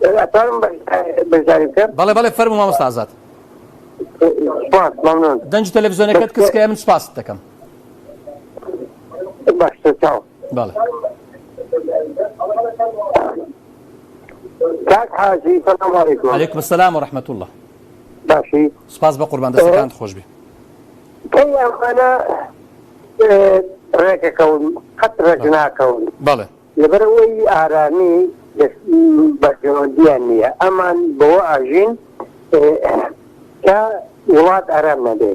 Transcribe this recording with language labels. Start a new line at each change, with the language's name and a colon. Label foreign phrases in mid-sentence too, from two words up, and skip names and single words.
Central Kurdish: بەڵێ فەرموو مامۆستا ئازاد. دەنج تەلەڤیزیۆنەکەت کچکە من سوپاست دەکەم. بەڵێ. کاک حاجی
Arabic: سلام علیکم. علیکم السلام ورحمة الله.
Central Kurdish: باشی. سپاس بە قوربان دەستەکانت خۆش بی. کەی ئەمانە ڕێکەکەون قەت ڕێک ناکەون. بەڵێ. لەبەرەوەی ئارامی بەجۆندیان نییە ئەمان بەوە ئاژین کە وڵات ئارام نەبێت.